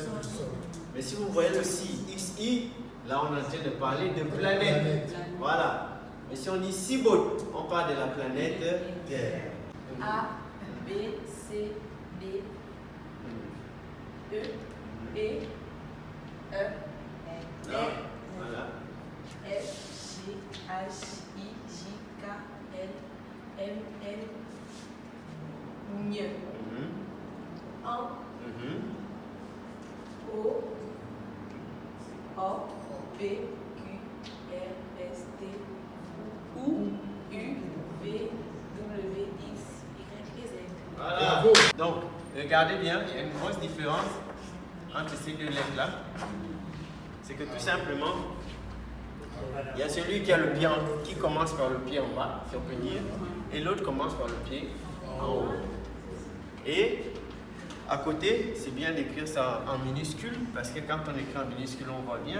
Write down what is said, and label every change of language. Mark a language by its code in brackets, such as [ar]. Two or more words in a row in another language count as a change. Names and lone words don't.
[fr] Mais si vous voyez le si, XI, là on est en train de parler de planète. Voilà. Mais si on dit Sibot, on parle de la planète Terre. A, B, C, D, E, B, E, F, Voilà. F, G, H, I, J, K, L, M, N, N, O, O, P, Q, R, S, T, U, V, W, X, Y, Z. Voilà. Donc, regardez bien, il y a une grosse différence entre ces deux lettres-là. C'est que tout simplement, il y a celui qui commence par le pied en bas, si on peut dire, et l'autre commence par le pied en haut. Et à côté, c'est bien d'écrire ça en minuscule, parce que quand on écrit en minuscule, on voit bien.